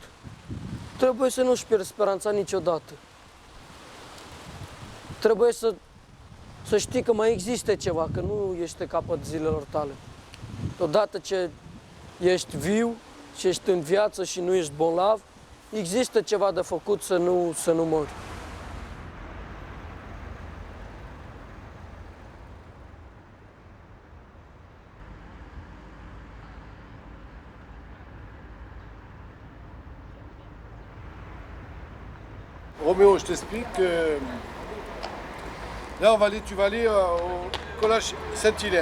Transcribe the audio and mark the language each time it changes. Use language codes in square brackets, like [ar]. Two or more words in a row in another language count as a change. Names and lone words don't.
[ro] Trebuie să nu-și pierzi speranța niciodată. Trebuie să știi că mai există ceva, că nu ești capăt zilelor tale. Odată ce ești viu și ești în viață și nu ești bolnav, există ceva de făcut să nu mori. [fr] Roméo, je t'explique que là, tu vas aller au collège Saint-Hilaire.